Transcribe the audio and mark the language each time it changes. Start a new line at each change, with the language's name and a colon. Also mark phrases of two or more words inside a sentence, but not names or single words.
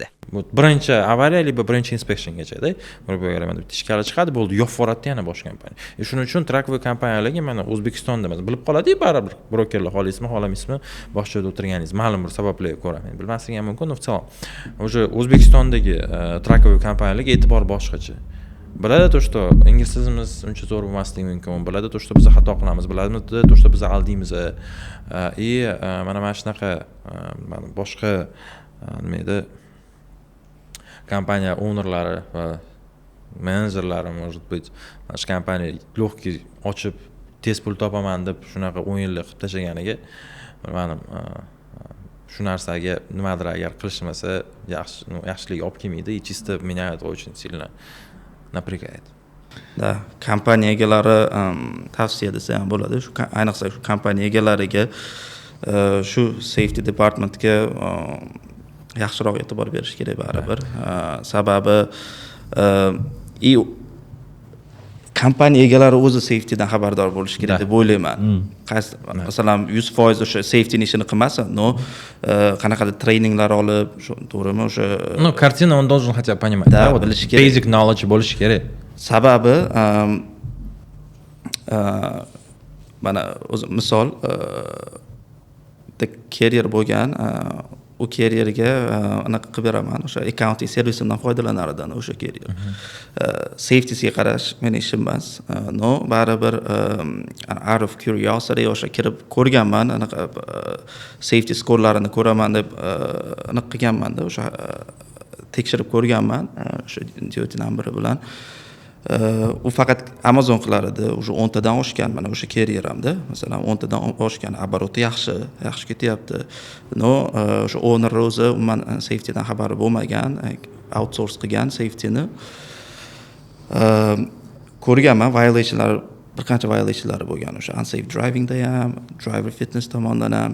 Uzbek: Bu birinchi avariya yoki birinchi inspeksiyagacha-da. Bitta ishkali chiqadi, bo'ldi, yo'q bo'ladida yana boshqa kompaniya. Shuning uchun trackvoy kompaniyalarga mana O'zbekistonda masalan bilib qoladi-yu baribir. Brokerlar xohlaysizmi, xohlamaysizmi, boshqa joyda o'tirganingiz ma'lum bir sabablarga ko'ra. Men bilmasligi ham mumkin, но o'sha O'zbekistondagi trackvoy kompaniyalarga e'tibor boshqacha. Biladi
Russian: то, что
Uzbek: ingliz tilimiz uncha zo'r bo'lmasligi mumkin. Biladi
Russian: то, что
Uzbek: biz xato qilamiz, biladi
Russian: то, что
Uzbek: biz aldaymiz. Mana shunaqa boshqa nima edi? Kompaniya ownerlari va menejerlari
Russian: может быть,
Uzbek: mana shu kompaniya logki ochib tez pul topaman deb shunaqa o'yinlar qilib tashlaganiga bilmadim. Shu narsaga nimadir agar qilishmasa yaxshilik olib kelmaydi.
Russian: И чисто меня это очень сильно напрягает.
Uzbek: Kompaniya egalari tavsiya desa ham bo'ladi. Shu ayniqsa shu kompaniya egalariga shu safety departmentga yaxshiroq e'tibor berish kerak baribir. Sababi kompaniya egalari o'zi safetydan xabardor bo'lish kerak deb o'ylayman. Masalan, 100% o'sha safety ishini qilmasa, qanaqadir treyninglar olib, to'g'rimi, o'sha
Russian: kartina он должен хотя бы понимать, да, вот
English: basic knowledge
Uzbek: bo'lishi kerak. Sababi mana o'zi misol carrier bo'lgan, u carrierga anaqa qilib beraman, o'sha accounting servisidan foydalanar edim o'sha carrier. Safety'siga qarash mening ishim emas. Baribir
English: out of curiosity
Uzbek: o'sha kirib ko'rganman, anaqa safety skorlarini ko'raman deb anaqa qilganman-da, o'sha tekshirib ko'rganman o'sha
English: duty number
Uzbek: bilan. U faqat Amazon qilar edi, o'sha 10 tadan oshgan, mana o'sha carrier hamda, masalan 10 tadan oshgan, oboroti yaxshi ketyapti. O'sha owner o'zi umuman safetydan xabari bo'lmagan, outsource qilgan safetyni. Ko'rganman, violationlar, bir qancha violationlar bo'lgan, o'sha
English: unsafe drivingda
Uzbek: ham,
English: driver fitness
Uzbek: tomonidan ham.